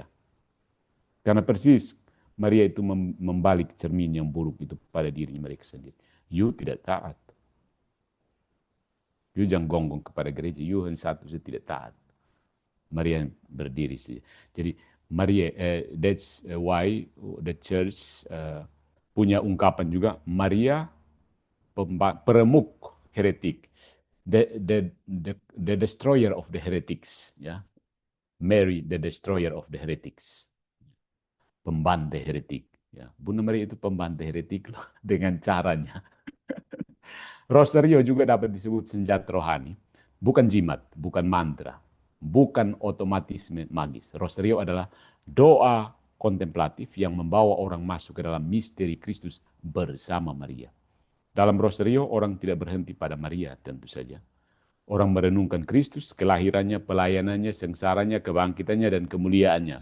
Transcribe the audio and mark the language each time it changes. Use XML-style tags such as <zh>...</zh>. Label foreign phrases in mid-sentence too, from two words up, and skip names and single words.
<id>Karena persis Maria itu membalik cermin yang buruk itu pada dirinya mereka sendiri. You tidak taat. You jangan gonggong kepada gereja. You hanya satu saja tidak taat. Maria berdiri saja. Jadi Maria,</id> <en>that's why the church</en> <id>punya ungkapan juga, Maria peremuk heretik,</id> <en>the destroyer of the heretics, ya. Mary the destroyer of the heretics,</en> <id>pembantai heretik. Ya, Bunda Maria itu pembantai heretik loh, dengan caranya. Rosario juga dapat disebut senjata rohani, bukan jimat, bukan mantra, bukan otomatisme magis. Rosario adalah doa kontemplatif yang membawa orang masuk ke dalam misteri Kristus bersama Maria. Dalam Rosario, orang tidak berhenti pada Maria tentu saja. Orang merenungkan Kristus, kelahirannya, pelayanannya, sengsaranya, kebangkitannya, dan kemuliaannya.</id>